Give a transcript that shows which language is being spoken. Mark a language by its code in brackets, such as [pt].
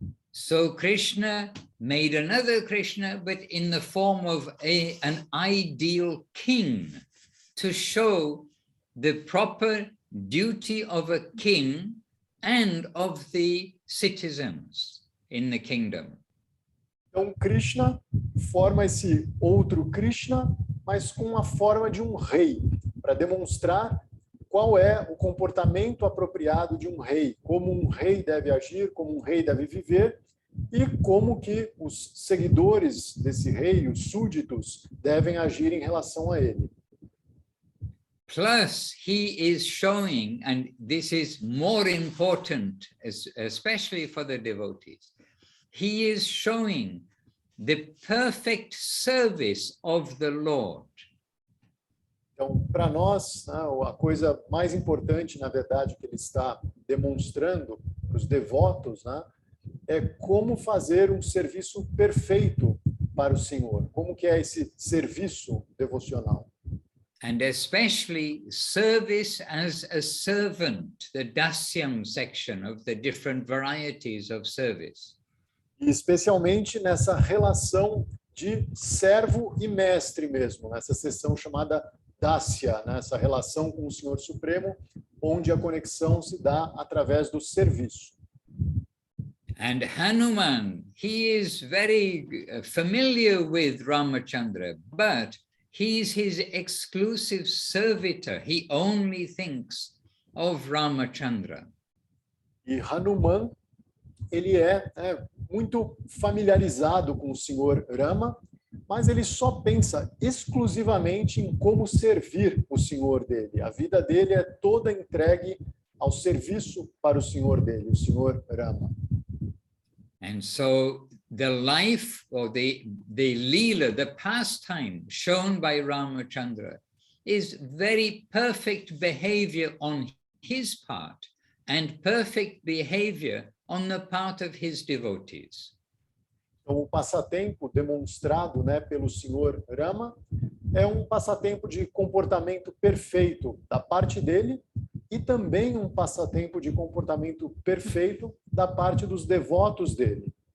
[en] So Krishna made another Krishna, but in the form of an ideal king, to show the proper duty of a king and of the citizens in the kingdom. [pt] Então, Krishna forma esse outro Krishna, mas com a forma de um rei, para demonstrar qual é o comportamento apropriado de um rei, como um rei deve agir, como um rei deve viver, e como que os seguidores desse rei, os súditos, devem agir em relação a ele. [en] Plus, he is showing, and this is more important, especially for the devotees, he is showing the perfect service of the Lord. [pt] Então, para nós, a coisa mais importante, na verdade, que ele está demonstrando para os devotos, é como fazer um serviço perfeito para o Senhor. Como que é esse serviço devocional? [en] And especially service as a servant, the dasyam section of the different varieties of service. [pt] E especialmente nessa relação de servo e mestre mesmo, nessa seção chamada Dasya, essa relação com o Senhor Supremo, onde a conexão se dá através do serviço. [en] And Hanuman, he is very familiar with Ramachandra, but he's his exclusive servitor. He only thinks of Ramachandra. [pt] E Hanuman, ele é muito familiarizado com o Senhor Rama, mas ele só pensa exclusivamente em como servir o Senhor dele. A vida dele é toda entregue ao serviço para o Senhor dele, o Senhor Rama. [en] And so the life or the lila, the pastime shown by Ramachandra is very perfect behavior on his part and perfect behavior on the part of his devotees. [pt] Então, o passatempo demonstrado, né, pelo Senhor Rama é um passatempo de comportamento perfeito da parte dele e também um passatempo de comportamento perfeito da parte dos devotos dele.